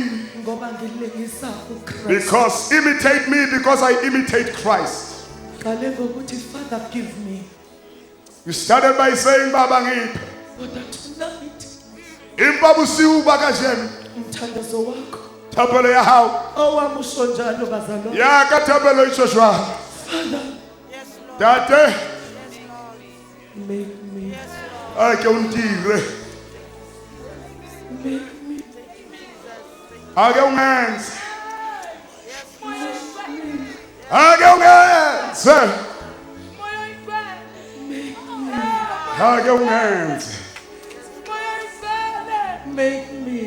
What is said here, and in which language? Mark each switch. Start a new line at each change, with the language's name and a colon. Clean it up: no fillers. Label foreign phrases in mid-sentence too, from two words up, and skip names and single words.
Zulu: ngoba ngilengisa uKristu
English: Because imitate me, because I imitate Christ.
Zulu: qale ngokuthi
English: Father give me You started by saying,
Zulu: Baba ngiphe. kodwa tonight
Southern Sotho: Impa busiku bakajeni.
Zulu: umthandazo wakho
Southern Sotho: Thapelo ya hao.
Zulu: owami usho njalo bazalwane
Southern Sotho: Ya ka thapelo e tshwa.
English: Father
Southern Sotho: Tate,
English: make me
Southern Sotho: a ke untire.
English: make me
Zulu: Ake ungenze. Ake ungenze. Ake ungenze.
English: make me